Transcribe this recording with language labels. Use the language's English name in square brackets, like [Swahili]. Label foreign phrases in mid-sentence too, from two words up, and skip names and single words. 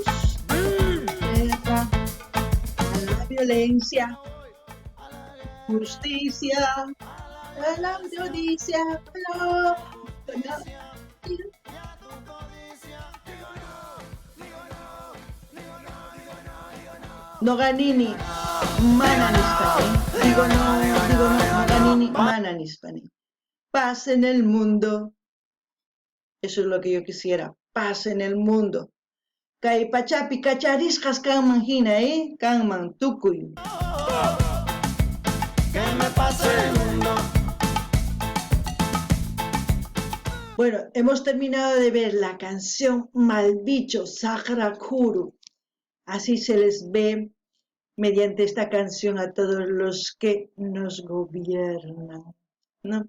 [Spanish] Guerra a la violencia, justicia, a la justicia, no [Quechua] ganini, mananispani. [Spanish] Digo no, [Quechua] ganini, mananispani. [Spanish] Paz en el mundo. Eso es lo que yo quisiera. Paz en el mundo. [Quechua] Kay pachapi kacharisqas kanman hina, kanman tukuy. [Spanish] Que me pase el mundo. Bueno, hemos terminado de ver la canción Malbicho, Sacracuru. Así se les ve mediante esta canción a todos los que nos gobiernan, ¿no?